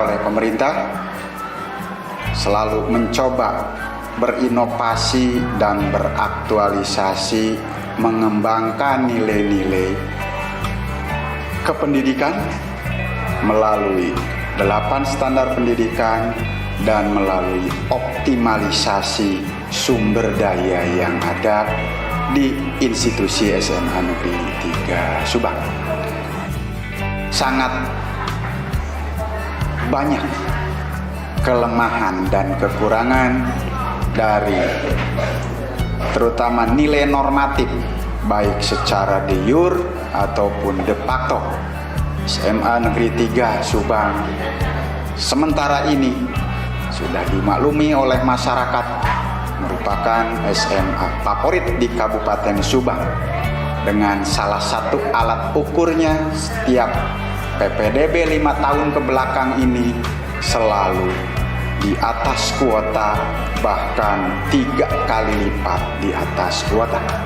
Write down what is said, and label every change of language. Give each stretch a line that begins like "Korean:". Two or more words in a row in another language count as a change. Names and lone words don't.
Indonesian: oleh pemerintah selalu mencoba berinovasi dan beraktualisasi, mengembangkan nilai-nilai kependidikan melalui 8 standar pendidikan dan melalui optimalisasi sumber daya yang ada di institusi SMA Negeri 3 Subang. Sangat banyak kelemahan dan kekurangan dari terutama nilai normatif baik secara
Latin: de jure
Indonesian: ataupun
Latin: de facto.
Indonesian: SMA Negeri 3 Subang sementara ini sudah dimaklumi oleh masyarakat merupakan SMA favorit di Kabupaten Subang, dengan salah satu alat ukurnya setiap PPDB 5 tahun ke belakang ini selalu di atas kuota, bahkan 3 kali lipat di atas kuota.